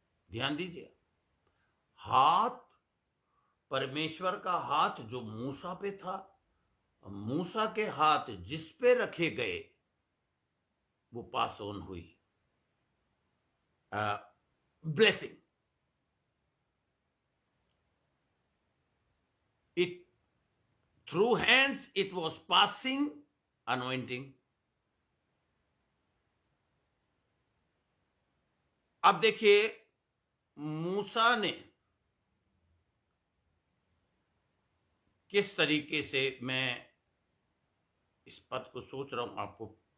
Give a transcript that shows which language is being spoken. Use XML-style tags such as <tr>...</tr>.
<hi>ध्यान दीजिए, हाथ, परमेश्वर का हाथ जो मूसा पे था, मूसा के हाथ जिस पे रखे गए वो पास ऑन हुई blessing.</hi> <en>It through hands it was passing anointing.</en> <hi>अब देखिए मूसा ने किस तरीके से, मैं इस पद को सोच रहा हूं आपको</hi>